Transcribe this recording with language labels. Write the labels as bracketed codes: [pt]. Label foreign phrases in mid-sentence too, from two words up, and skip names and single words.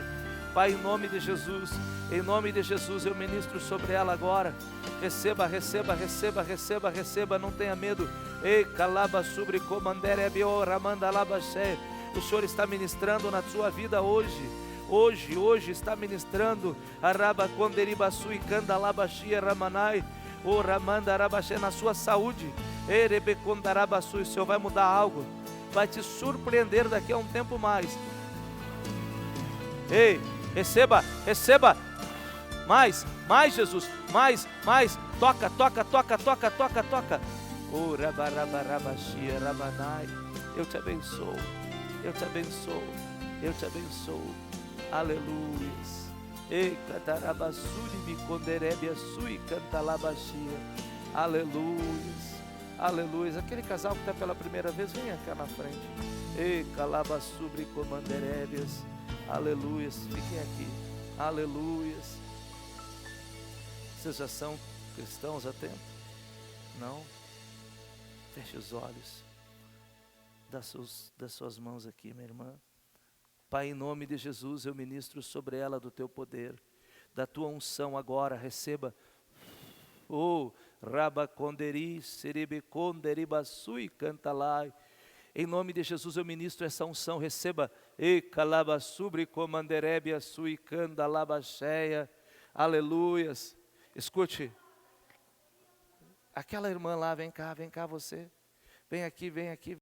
[pt] Pai, em nome de Jesus, eu ministro sobre ela agora. Receba, não tenha medo. Ei, calaba sobre comanderebio, ramandalabaxé. O Senhor está ministrando na sua vida hoje está ministrando. Araba conderibaçu e candalabaxia ramanai. O ramanda arabaxé na sua saúde. Erebe condarabaçu, o Senhor vai mudar algo, vai te surpreender daqui a um tempo mais. Ei, receba, mais, Jesus, mais, toca. Oh, rabarabarabashia, rabanai. Eu te abençoo. Aleluias. Ei, catarabassuri, biconderebia, sui, cantalabashia. Aleluias. Aquele casal que está pela primeira vez, venha cá na frente. Ei, calabassubre, comanderebias. Aleluias, fiquem aqui. Aleluias. Vocês já são cristãos há tempo? Não? Feche os olhos. Das suas mãos aqui, minha irmã. Pai, em nome de Jesus, eu ministro sobre ela do teu poder, da tua unção agora, receba. Oh, rabaconderi, serebeconderibassui, cantalai. Em nome de Jesus eu ministro essa unção, receba. E calabassubre comanderebia sui candalabacheia. Aleluias. Escute. Aquela irmã lá, vem cá você. Vem aqui.